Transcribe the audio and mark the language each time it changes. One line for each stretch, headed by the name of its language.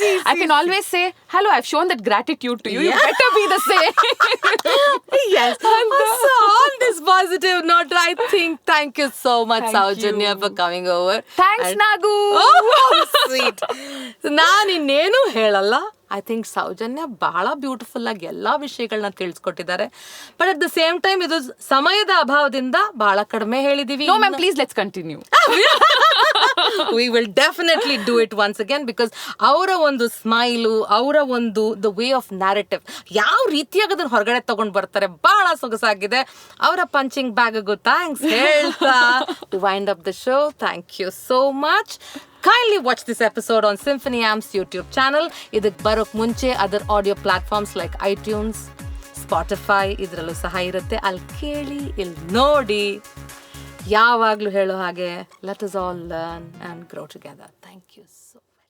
English: I can always say, hello, I've shown that gratitude to you. You better be the same. Yes. So on this positive note, I think thank you so much, Sowjanya, for coming over. Thanks, Naagu. Oh, sweet.
Kannada: ನಾನು ಇನ್ನೇನು ಹೇಳಲ್ಲ. I think Soujanya ಬಹಳ beautiful ಆಗಿ ಎಲ್ಲ ವಿಷಯಗಳನ್ನ ತಿಳಿಸ್ಕೊಟ್ಟಿದ್ದಾರೆ.
English: but at the same time
Kannada: ಇದು ಸಮಯದ ಅಭಾವದಿಂದ ಬಹಳ ಕಡಿಮೆ ಹೇಳಿದೀವಿ.
English: No ma'am, please let's continue. We will definitely do it once again, because
Kannada: ಅವರ ಒಂದು ಸ್ಮೈಲು, ಅವರ ಒಂದು
English: the way of narrative,
Kannada: ಯಾವ ರೀತಿಯಾಗಿ ಅದನ್ನ ಹೊರಗಡೆ ತಗೊಂಡು ಬರ್ತಾರೆ, ಬಹಳ ಸೊಗಸಾಗಿದೆ. ಅವರ ಪಂಚಿಂಗ್ ಬ್ಯಾಗ್ಗೂ ಥ್ಯಾಂಕ್ಸ್ ಹೇಳ್ತಾ
English: to wind up the show, thank you so much. Kindly watch this episode on SymphoNy Amps YouTube channel.
Kannada: ಇದಕ್ಕೆ ಬರೋಕ್ ಮುಂಚೆ other audio platforms like iTunes, Spotify ಇದರಲ್ಲೂ ಸಹ ಇರುತ್ತೆ. ಅಲ್ಲಿ ಕೇಳಿ, ಇಲ್ಲಿ ನೋಡಿ. ಯಾವಾಗಲೂ ಹೇಳೋ ಹಾಗೆ,
English: let us all learn and grow together. Thank you so much.